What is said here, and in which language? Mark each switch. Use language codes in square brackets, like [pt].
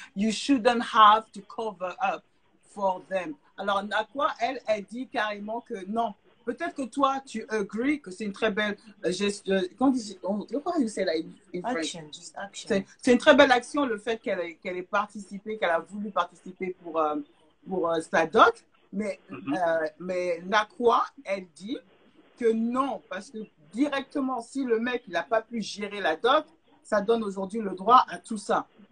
[en] You shouldn't have to cover up for them. [fr] Alors, Nakwa, elle dit carrément que non. Peut-être que toi, tu agree que c'est une très belle gestion. [en] Comment you say that in French? action, just action. [fr] C'est une très belle action, le fait qu'elle ait participé, qu'elle a voulu participer pour sa dot. Mais Nakwa, elle dit que non, parce que directement, si le mec n'a pas pu gérer la dot, ça donne aujourd'hui le droit à tout ça.